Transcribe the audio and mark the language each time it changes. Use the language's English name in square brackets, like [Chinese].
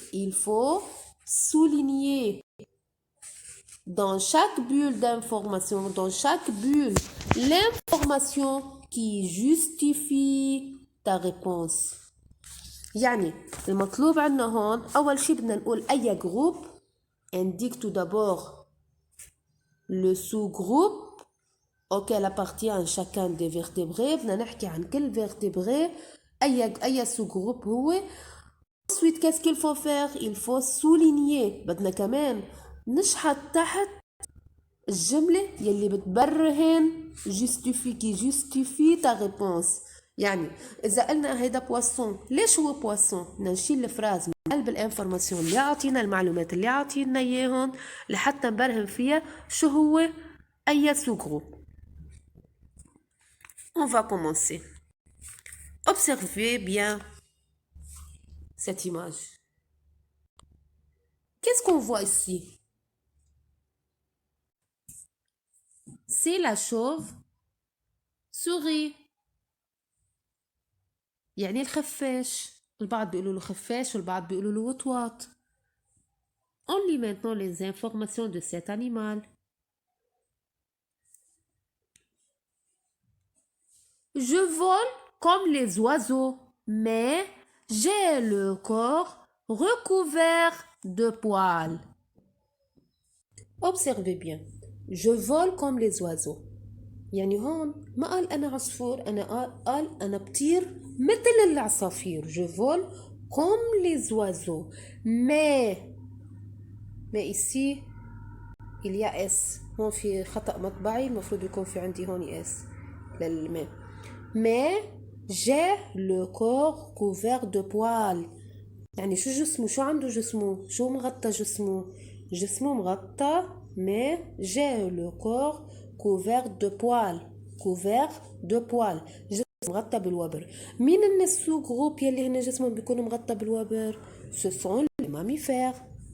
[French] Il faut souligner dans chaque bulle d'information, dans chaque bulle, l'information qui justifie ta réponse. [Arabic] يعني المطلوب عنا هون أول شي بدنا نقول أي جروب [French] indique tout d'abord le sous-groupe auquel appartient chacun des vertébrés. [Arabic] بدنا نحكي عن كل vertébré أي sous-groupe هو. [French] Ensuite, qu'est-ce qu'il faut faire? Il faut souligner. [Arabic] بدنا كمان نشحط تحت الجملة يلي بتبرهن [French] qui justifie ta réponse. [Arabic] يعني إذا قلنا هيدا بواسون، ليش هو بواسون؟ بدنا نشيل الفراز من قلب الانفورماسيون اللي يعطينا المعلومات اللي يعطينا إياهم لحتى نبرهن فيها شو هو أي sous-groupe. [French] On va commencer. Observez bien cette image. Qu'est-ce qu'on voit ici? C'est la chauve-souris. [Arabic] يعني الخفاش. البعض بيقولوا له خفاش والبعض بيقولوا له وطواط. [French] On lit maintenant les informations de cet animal. Je vole comme les oiseaux, mais j'ai le corps recouvert de poils. Observez bien. Je vole comme les oiseaux. [Arabic] يعني هون ما قال أنا عصفور، قال أنا بطير مثل العصافير. [French] Je vole comme les oiseaux. Mais ici il y a S. [Arabic] هون في خطأ مطبعي، المفروض يكون في عندي هون S للماء. [French] Mais j'ai le corps couvert de poils. [Arabic] يعني شو جسمه؟ شو عنده جسمه؟ شو مغطى جسمه؟ جسمه مغطى. [French] Mais j'ai le corps couvert de poils. Couvert de poils. [Arabic] جسمه مغطى بالوبر. مين السو جروب يلي هن جسمهم بيكون مغطى بالوبر؟ [French] Ce sont les mammifères.